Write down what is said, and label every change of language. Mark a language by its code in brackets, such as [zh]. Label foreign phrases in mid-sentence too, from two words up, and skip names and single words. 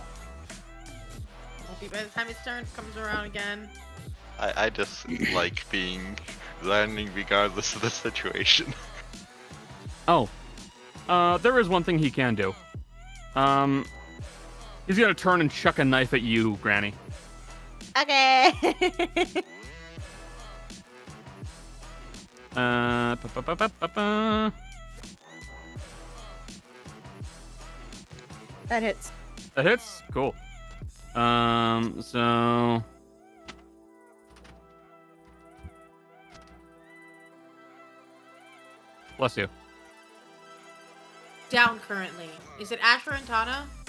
[en] Won't be by the time his turn comes around again. I just like landing regardless of the situation. Oh, there is one thing he can do. He's gonna turn and chuck a knife at you, Granny. Okay. Ba-ba-ba-ba-ba. That hits. That hits. Cool. So bless you. Down currently. Is it Asher and Tana?